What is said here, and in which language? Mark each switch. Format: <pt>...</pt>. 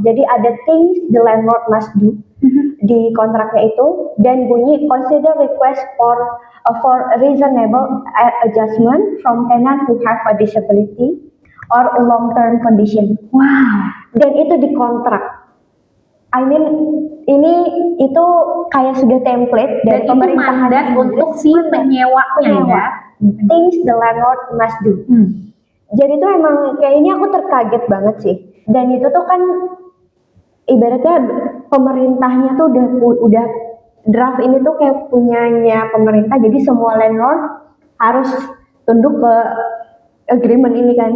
<id>Jadi ada</id> <en>things the landlord must do</en> <id>di kontraknya itu, dan bunyi</id> <en>consider request for reasonable adjustment from tenant who have a disability or a long term condition. Wow.</en> <id>Dan itu di kontrak.</id> <en>I mean,</en> <id>itu kayak sudah template dari pemerintahan untuk si penyewanya ya.</id> <en>Things the landlord must do.</en> <id>Jadi itu emang kayak ini aku terkaget banget sih. Dan itu tuh kan ibaratnya pemerintahnya tuh udah draft ini tuh kayak punyanya pemerintah, jadi semua landlord harus tunduk ke agreement ini kan.</id>